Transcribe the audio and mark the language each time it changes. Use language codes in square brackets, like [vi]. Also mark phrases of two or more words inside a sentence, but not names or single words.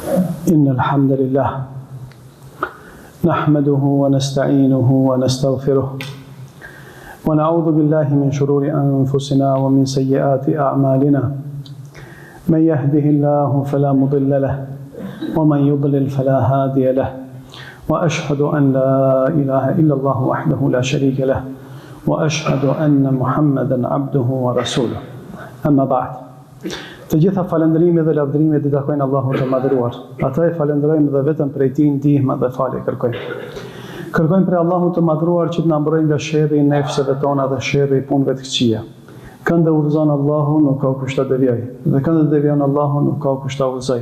[ar] إن الحمد لله نحمده ونستعينه ونستغفره ونعوذ بالله من شرور أنفسنا ومن سيئات أعمالنا من يهده الله فلا مضل له ومن يضلل فلا هادي له وأشهد أن لا إله إلا الله وحده لا شريك له وأشهد أن محمدا عبده ورسوله أما بعد. [sq] Të gjitha falëndërimi dhe lavdërimet i takojnë Allahut të madhëruar. Ata e falënderojmë dhe vetëm prej tij ndihmë dhe falje kërkojmë. Kërkojmë prej Allahut të madhëruar që të na mbrojë nga sherrri i nefseve tona dhe sherrri i punëve të këqija. Këndë udhëzon Allahu nuk ka kush ta devijoj, dhe këndë devijon Allahu nuk ka kush ta udhëzoj.